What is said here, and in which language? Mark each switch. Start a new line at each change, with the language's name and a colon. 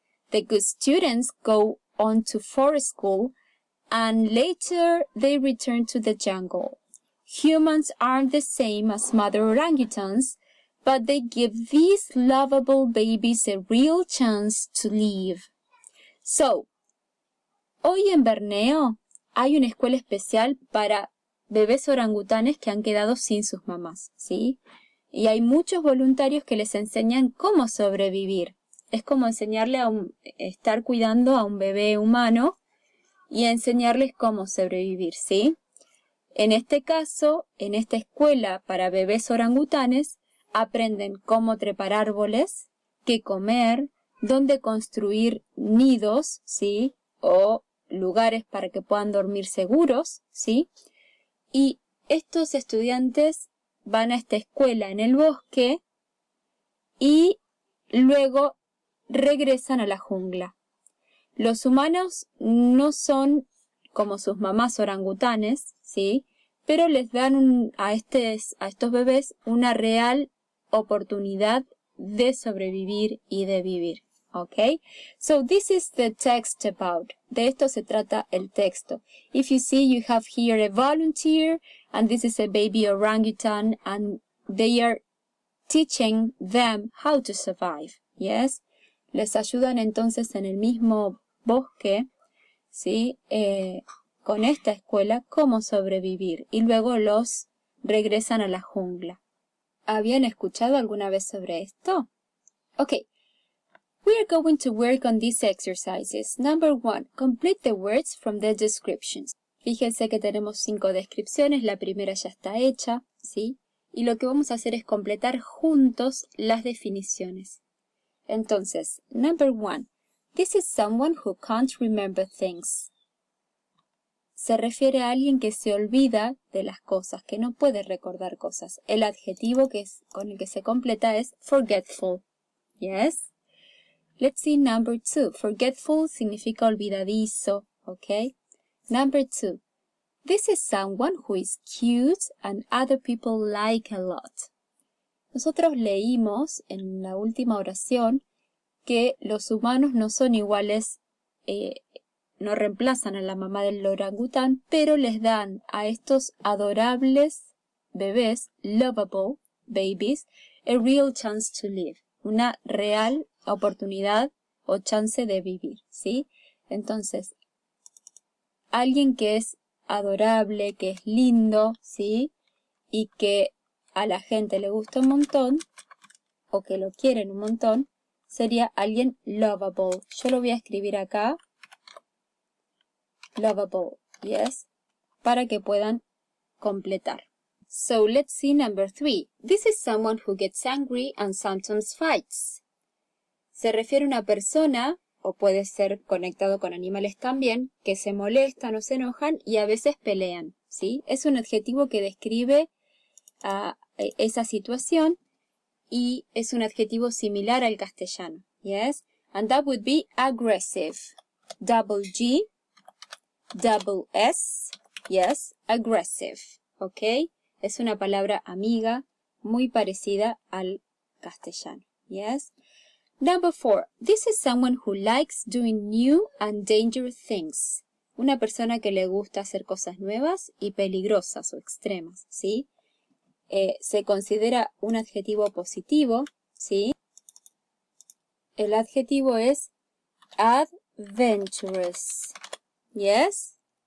English: The good students go on to forest school, and later they return to the jungle. Humans aren't the same as mother orangutans, but they give these lovable babies a real chance to live.
Spanish: So, hoy en Borneo hay una escuela especial para bebés orangutanes que han quedado sin sus mamás, ¿sí? Y hay muchos voluntarios que les enseñan cómo sobrevivir. Es como enseñarle a estar cuidando a un bebé humano y enseñarles cómo sobrevivir, ¿sí? En este caso, en esta escuela para bebés orangutanes, aprenden cómo trepar árboles, qué comer, dónde construir nidos, ¿sí? O lugares para que puedan dormir seguros, ¿sí? Y estos estudiantes van a esta escuela en el bosque y luego regresan a la jungla. Los humanos no son como sus mamás orangutanes, ¿sí? Pero les dan a estos bebés una real oportunidad de sobrevivir y de vivir, ¿ok?
English: So this is the text about.
Spanish: De esto se trata el texto.
English: If you see, you have here a volunteer, and this is a baby orangutan, and they are teaching them how to survive, yes?
Spanish: Les ayudan entonces en el mismo bosque, ¿sí? Con esta escuela, cómo sobrevivir, y luego los regresan a la jungla. ¿Habían escuchado alguna vez sobre esto?
English: Okay, we are going to work on these exercises. Number 1, complete the words from the descriptions.
Spanish: Fíjense que tenemos 5 descripciones, la primera ya está hecha, ¿sí? Y lo que vamos a hacer es completar juntos las definiciones.
English: Entonces, number 1, this is someone who can't remember things.
Spanish: Se refiere a alguien que se olvida de las cosas, que no puede recordar cosas. El adjetivo con el que se completa es forgetful. Yes?
English: Let's see number 2. Forgetful
Spanish: significa olvidadizo,
English: ¿ok? Number 2. This is someone who is cute and other people like a lot.
Spanish: Nosotros leímos en la última oración que los humanos no son iguales, no reemplazan a la mamá del orangután, pero les dan a estos adorables bebés, lovable babies,
English: a real chance to live,
Spanish: una real oportunidad o chance de vivir, ¿sí? Entonces, alguien que es adorable, que es lindo, ¿sí? Y que a la gente le gusta un montón, o que lo quieren un montón, sería alguien lovable. Yo lo voy a escribir acá. Lovable, yes, para que puedan completar.
English: So let's see number 3. This is someone who gets angry and sometimes fights.
Spanish: Se refiere a una persona, o puede ser conectado con animales también, que se molestan o se enojan y a veces pelean, ¿sí? Es un adjetivo que describe a esa situación y es un adjetivo similar al castellano, yes?
English: And that would be aggressive. Double G. Double S, yes, aggressive, ¿ok?
Spanish: Es una palabra amiga muy parecida al castellano, yes?
English: Number 4, this is someone who likes doing new and dangerous things.
Spanish: Una persona que le gusta hacer cosas nuevas y peligrosas o extremas, ¿sí? Se considera un adjetivo positivo, ¿sí? El adjetivo es adventurous. Yes?